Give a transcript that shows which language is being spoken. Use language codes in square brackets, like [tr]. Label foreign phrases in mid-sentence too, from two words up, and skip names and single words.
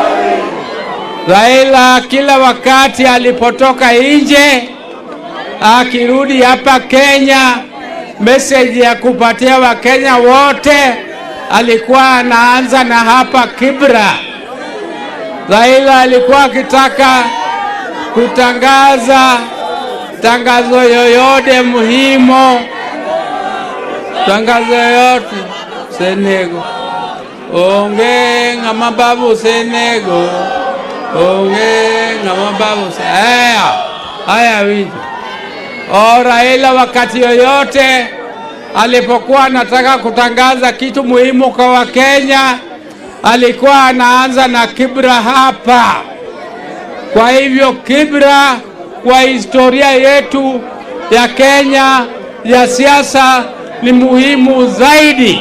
[sw] Raila kila wakati alipotoka nje akirudi hapa Kenya, message ya kupatia Wakenya wote alikuwa anaanza na hapa Kibera. Raila alikuwa akitaka kutangaza tangazo yoyote muhimu, tangazo yoyote [luo] Senego onge ngamababu Senego onge ngamababu [sw] haya wiji. Raila wakati yoyote alipokuwa anataka kutangaza kitu muhimu kwa Wakenya alikuwa anaanza na Kibera hapa. Kwa hivyo Kibera kwa historia yetu ya Kenya ya siasa ni muhimu zaidi.